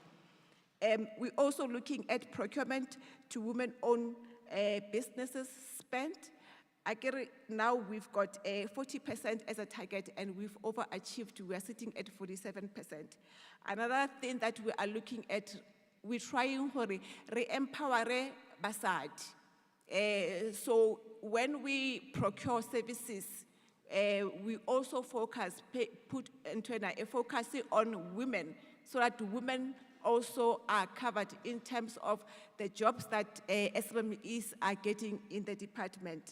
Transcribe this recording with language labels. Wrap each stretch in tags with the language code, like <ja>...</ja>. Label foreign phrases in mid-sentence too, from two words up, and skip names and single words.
<en>We're also looking at procurement to women-owned businesses spent. Now we've got 40% as a target, and we've overachieved. We are sitting at 47%. Another thing that we are looking at, we're trying to re-empower basadi. So when we procure services, we also put into a focus on women, so that women also are covered in terms of the jobs that SMMEs are getting in the department.</en>